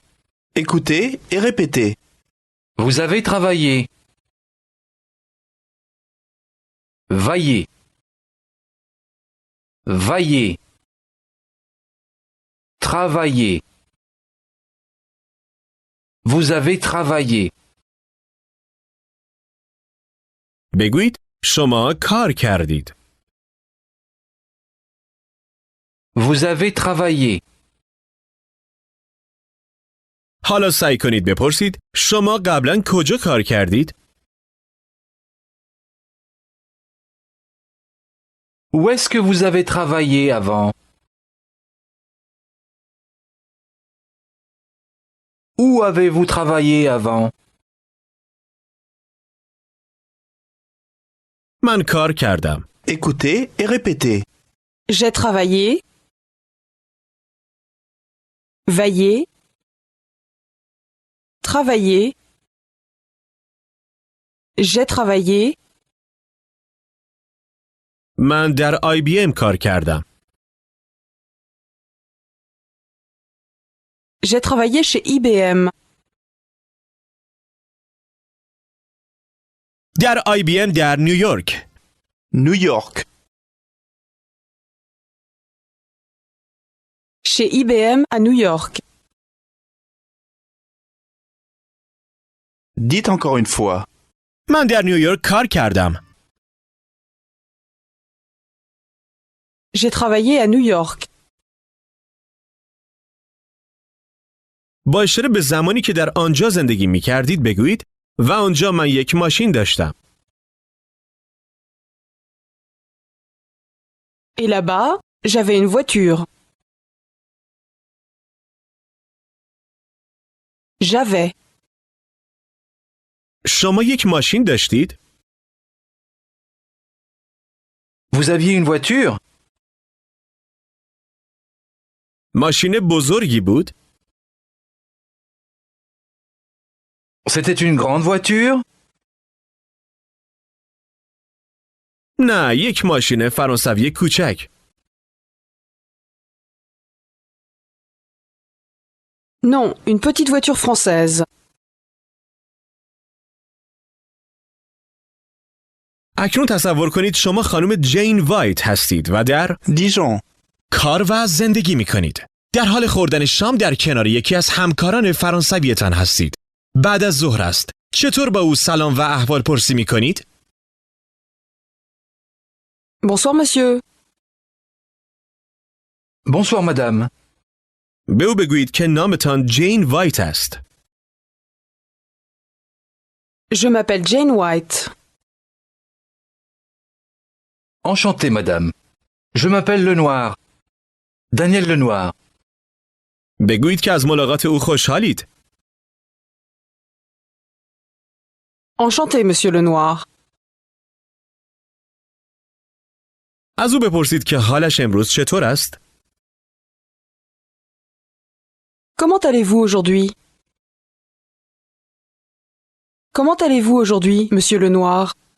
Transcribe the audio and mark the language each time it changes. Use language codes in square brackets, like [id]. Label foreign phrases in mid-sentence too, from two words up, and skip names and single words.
[fr] Écoutez et répétez. Vous avez travaillé. Vaillez. Vaillez. Travailler. Vous avez travaillé. [fa] بگویید شما کار کردید. [fr] Vous avez travaillé. [fa] حالا سعی کنید بپرسید شما قبلا کجا کار کردید؟ [fr] Où est-ce que vous avez travaillé avant? Où avez-vous travaillé avant? [fa] من کار کردم. [fr] Écoutez et répétez. J'ai travaillé. Veillé. Travailler. J'ai travaillé. [fa] من در IBM کار کردم. [fr] J'ai travaillé chez IBM. [fa] در IBM در نیویورک. [fr] New York. Chez IBM à New York. Dites encore une fois. [fa] من در نیویورک کار کردم. [fr] J'ai travaillé à New York. [fa] با اشاره به زمانی که در آنجا زندگی می کردید بگویید و آنجا من یک ماشین داشتم. [fr] Et là-bas, j'avais une voiture. J'avais. [fa] شما یک ماشین داشتید؟ [fr] Vous aviez une voiture? [fa] ماشین بزرگی بود؟ [fr] C'était une grande voiture? [fa] نه، یک ماشین فرانسوی کوچک. [fr] Non, une petite voiture française. [fa] اکنون تصور کنید شما خانم جین وایت هستید و در Dijon. کار و زندگی می کنید. در حال خوردن شام در کنار یکی از همکاران فرانسویتان هستید. بعد از ظهر است. چطور با او سلام و احوال پرسی می کنید؟ [fr] Bonsoir monsieur. Bonsoir madame. [fa] به او بگویید که نامتان جین وایت است. [fr] Je m'appelle Jane White. Enchanté madame. Je m'appelle Lenoir. Daniel Lenoir. [fa] بگویید که از ملاقات او خوشحالید. [fr] Enchanté monsieur Lenoir. [fa] از او بپرسید که حالش امروز چطور است؟ [fr] Comment allez-vous aujourd'hui? Comment allez-vous aujourd'hui, monsieur Lenoir?